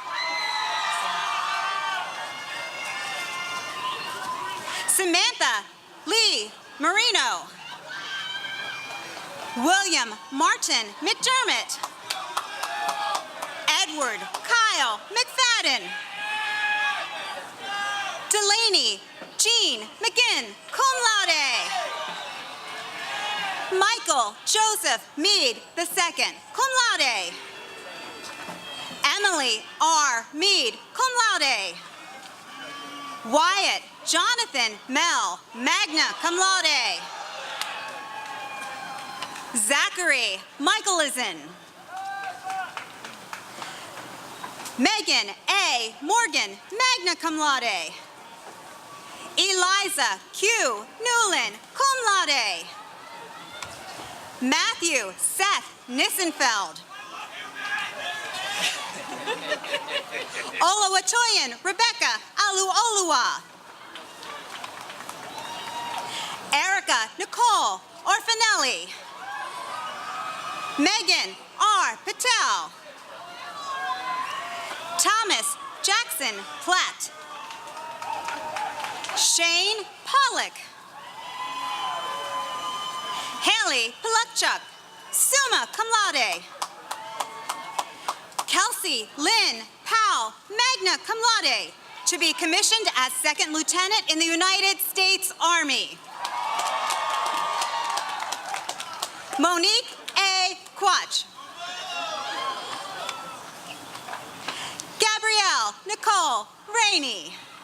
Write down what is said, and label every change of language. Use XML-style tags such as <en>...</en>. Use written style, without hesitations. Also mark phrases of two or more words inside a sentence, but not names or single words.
<en>Samantha Lee Marino. William Martin McDermott. Edward Kyle McFadden. Delaney Jean McGinn,</en> <la>cum laude.</la> <en>Michael Joseph Mead II,</en> <la>cum laude.</la> <en>Emily R. Mead,</en> <la>cum laude.</la> <en>Wyatt Jonathan Mel,</en> <la>magna cum laude.</la> <en>Zachary Michaelison. Megan A. Morgan,</en> <la>magna cum laude.</la> <en>Eliza Q. Newland,</en> <la>cum laude.</la> <en>Matthew Seth Nissenfeld. Olawatoyan Rebecca Aluolua. Erica Nicole Orfanelli. Megan R. Patel. Thomas Jackson Platt. Shane Pollock. Haley Polukchuk,</en> <la>summa cum laude.</la> <en>Kelsey Lynn Powell,</en> <la>magna cum laude,</la> <en>to be commissioned as Second Lieutenant in the United States Army. Monique A. Quach. Gabrielle Nicole Rainey.</en>